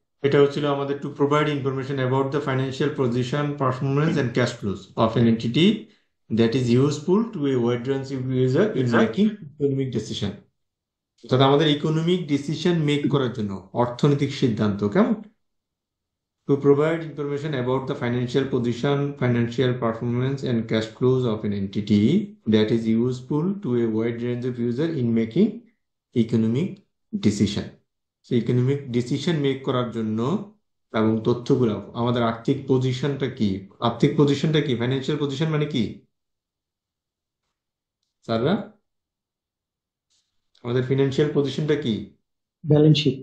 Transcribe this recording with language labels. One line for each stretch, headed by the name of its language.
Bangla: এটা হচ্ছিল আমাদের
English: To provide information about the financial position, performance and cash flows of an entity that is useful to a wide range of user in making economic decision.
Bangla: অর্থাৎ আমাদের economic decision make করার জন্য, অর্থনৈতিক সিদ্ধান্ত, কেমন?
English: To provide information about the financial position, financial performance, and cash flows of an entity that is useful to a wide range of users in making economic decision. So economic decision make
Bangla: করার জন্য এবং তথ্যগুলো, আমাদের আর্থিক পজিশনটা কি, আর্থিক পজিশনটা কি, ফাইন্যান্সিয়াল পজিশন মানে কি স্যাররা? আমাদের ফিনান্সিয়াল পজিশনটা কি? Balance sheet.